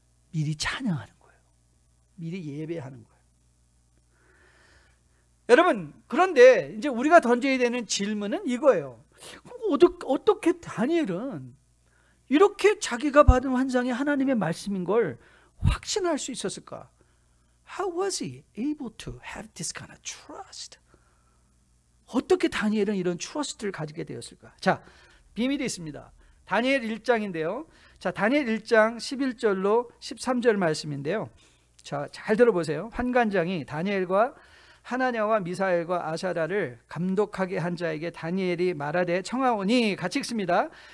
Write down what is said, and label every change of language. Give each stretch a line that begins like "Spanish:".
Korean: 미리 찬양하는 거예요. 미리 예배하는 거예요. 여러분, 그런데 이제 우리가 던져야 되는 질문은 이거예요. 어떻게 다니엘은 이렇게 자기가 받은 환상이 하나님의 말씀인 걸 확신할 수 있었을까?
English: How was he able to have this kind of trust?
Korean: 어떻게 다니엘은 이런 트러스트를 가지게 되었을까? 자, 비밀이 있습니다. 다니엘 1장인데요. 자, 다니엘 1장 11절로 13절 말씀인데요. 자, 잘 들어보세요. 환관장이 다니엘과 하나냐와 미사엘과 아사랴를 감독하게 한 자에게 다니엘이 말하되 청하오니, 같이 읽습니다.